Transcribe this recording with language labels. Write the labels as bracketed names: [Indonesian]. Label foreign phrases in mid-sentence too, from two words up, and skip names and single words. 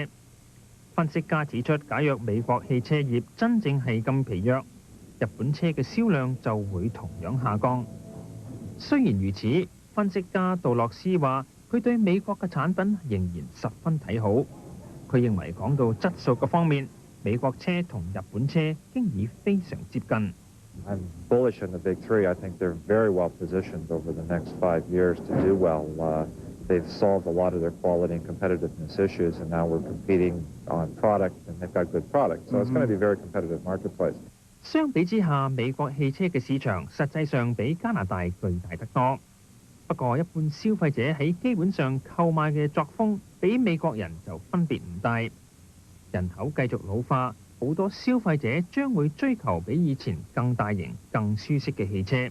[Cantonese] 分析家指出，假若美國汽車業真正係咁疲弱，日本車嘅銷量就會同樣下降。雖然如此，分析家杜洛斯話，佢對美國嘅產品仍然十分睇好。佢認為講到質素嘅方面，美國車同日本車經已非常接近。 [English] I'm bullish on the big three. I think they're very well positioned over the next 5 years to do well. They've solved a lot of their quality and competitiveness issues, and now we're competing on product, and they've got good products. So it's going to be a very competitive marketplace. [Cantonese] 相比之下，美國汽車嘅市場實際上比加拿大巨大得多。不過，一般消費者喺基本上購買嘅作風比美國人就分別唔大。人口繼續老化，好多消費者將會追求比以前更大型、更舒適嘅汽車。